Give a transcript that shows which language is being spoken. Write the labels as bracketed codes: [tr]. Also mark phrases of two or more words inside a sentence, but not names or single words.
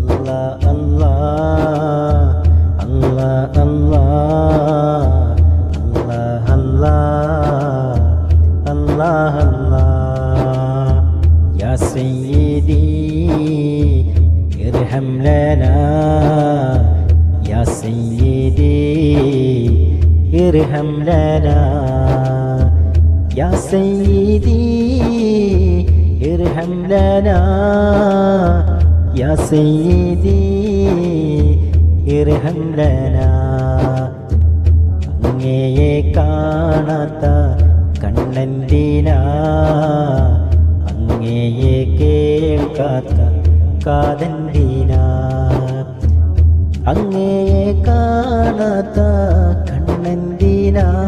[ar] يا سيدي ارحم لنا يا سيدي ارحم لنا يا سيدي ارحم لنا يا سيدي ارحم لنا [ml] അങ്ങയെ കാണാത്ത കണ്ണെന്തിനാ അങ്ങയെ കേൾക്കാത്ത കാതെന്തിനാ അങ്ങയെ കാണാത്ത കണ്ണെന്തിനാ